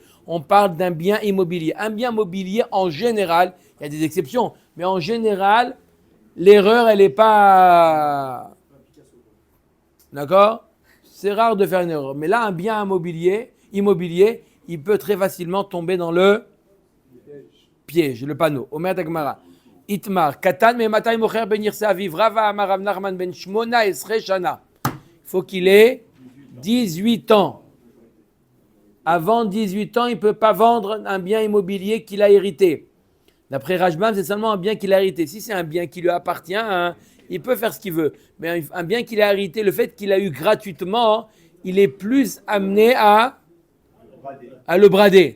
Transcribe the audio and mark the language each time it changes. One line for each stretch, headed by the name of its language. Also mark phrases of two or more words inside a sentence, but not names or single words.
French: On parle d'un bien immobilier. Un bien immobilier, en général, il y a des exceptions, mais en général, l'erreur, elle n'est pas... D'accord? C'est rare de faire une erreur. Mais là, un bien immobilier, il peut très facilement tomber dans le piège, le panneau.
Hebrew: אומר הגמרא. איתמר, קטן מאימתי מוכר בנכסי אביו, רבא אמר רב נחמן בן שמונה עשרה שנה.
French: Il faut qu'il ait 18 ans. Avant 18 ans, il ne peut pas vendre un bien immobilier qu'il a hérité. D'après Rashbam, c'est seulement un bien qu'il a hérité. Si c'est un bien qui lui appartient, hein, il peut faire ce qu'il veut. Mais un bien qu'il a hérité, le fait qu'il a eu gratuitement, il est plus amené à le brader.